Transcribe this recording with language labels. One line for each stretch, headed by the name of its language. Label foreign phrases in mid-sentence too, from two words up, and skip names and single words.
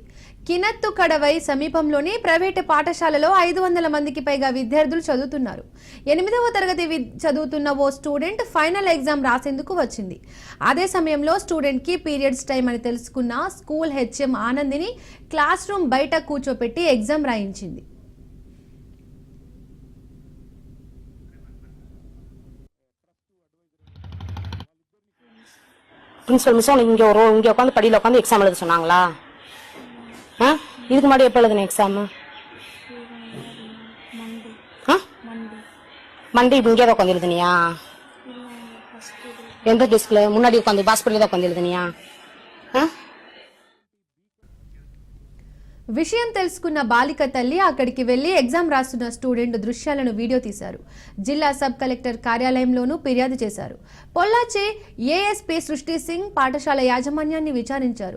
Telugu: కినత్తు కడవై సమీపంలోని ప్రైవేటు పాఠశాలలో 500 మందికి పైగా విద్యార్థులు చదువుతున్నారు. 8వ తరగతి చదువుతున్న ఓ
English: student final exam
Telugu: రాసేందుకు వచ్చింది. అదే సమయంలో స్టూడెంట్ కి
English: periods time
Telugu: అని తెలుసుకున్న
English: school HM
Telugu: ఆనందిని
English: class room
Telugu: బయట కూర్చోపెట్టి ఎగ్జామ్ రాయించింది.
English: principal miss
Tamil: இங்கே உட்காந்து படியில் உட்காந்து எக்ஸாம் எழுத சொன்னாங்களா? இதுக்கு முன்னாடி எப்போ எழுதுன எக்ஸாம்? மண்டே இங்கே தான் உட்காந்து எழுதுனியா? எந்த டெஸ்க்ல? முன்னாடி உட்காந்து பாஸ்பரியில் தான் உட்காந்து எழுதுனியா?
Telugu: విషయం తెలుసుకున్న బాలిక తల్లి అక్కడికి వెళ్లి ఎగ్జామ్ రాస్తున్న స్టూడెంట్ దృశ్యాలను వీడియో తీశారు. జిల్లా
English: sub collector
Telugu: కార్యాలయంలోనూ ఫిర్యాదు చేశారు. పొల్లాచి ఏఎస్పీ సృష్టి సింగ్ పాఠశాల యాజమాన్యాన్ని విచారించారు.